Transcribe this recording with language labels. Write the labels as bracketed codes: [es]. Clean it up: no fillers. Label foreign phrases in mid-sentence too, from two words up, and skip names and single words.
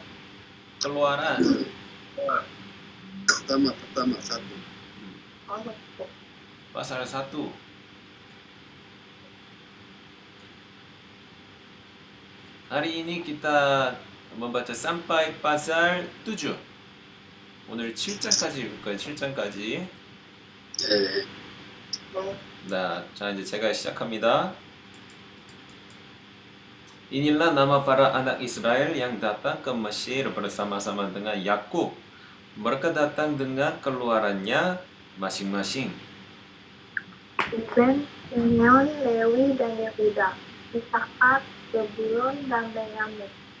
[id] Keluaran. Pertama satu. Pasal 1. Hari ini kita membaca sampai pasal 7. [ko] 오늘 7장까지 읽을 거예요. 7장까지. Nah, 자 이제 제가 시작합니다. [id] Inilah nama para anak Israel yang datang ke Mesir bersama-sama dengan Yakub. Mereka datang dengan keluarannya masing-masing. Ruben, Simeon, Lewi, dan Yehuda, Isakar, Zebulon, dan Benyamin.